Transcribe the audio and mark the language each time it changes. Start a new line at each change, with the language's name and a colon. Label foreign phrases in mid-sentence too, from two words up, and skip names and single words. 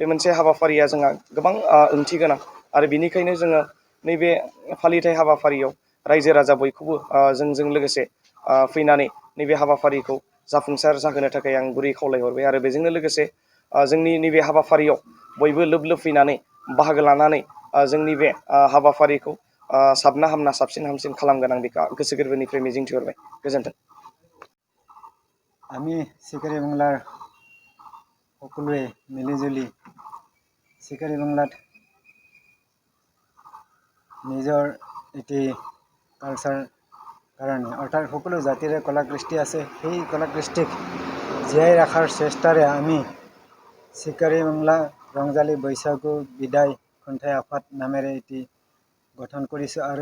Bodo: मोनसे हाबाफारिया जोंहा गोबां ओंथि गोनां आरो बेनिखायनो जोङो नैबे फालिथाय हाबाफारियाव रायजो राजा बयखौबो जोंजों लोगोसे फैनानै नैबे हाबाफारिखौ जाफुंसार जाहोनो थाखाय आं गुरै खावलायहरबाय आरो बेजोंनो लोगोसे जोंनि नैबे हाबाफारियाव बयबो लोब लोब फैनानै बाहागो लानानै जोंनि बे हाबाफारिखौ साबना हामना साबसिन हामसिन खालामगोन आं बेखौ गोसो गोरबोनिफ्राय मिजिंथिहरबाय गोजोन्थों।
Assamese: আমি চিকাৰী বাংলাৰ সকলোৱে মিলিজুলি চিকাৰী বাংলাত নিজৰ এটি কালচাৰ কাৰণে অৰ্থাৎ সকলো জাতিৰে কলাকৃষ্টি আছে সেই কলাকৃষ্টিক জীয়াই ৰখাৰ চেষ্টাৰে আমি চিকাৰী বাংলা ৰংজালী বৈশাগু বিদায় খন্থাই আফাদ নামেৰে এটি গঠন কৰিছোঁ আৰু